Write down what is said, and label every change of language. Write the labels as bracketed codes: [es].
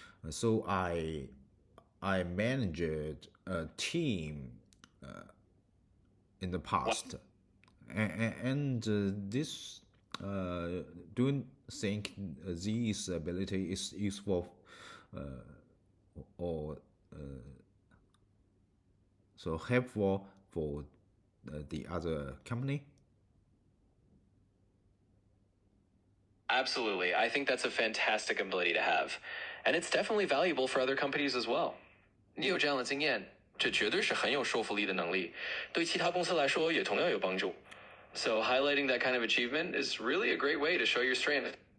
[en] So I managed a team in the past, and this don't think this ability is useful or so helpful for the other company. Absolutely. I think that's a fantastic ability to have. And it's definitely valuable for other companies as well. [zh] 你有这样的经验，这绝对是很有说服力的能力，对其他公司来说也同样有帮助。 [en] So highlighting that kind of achievement is really a great way to show your strength.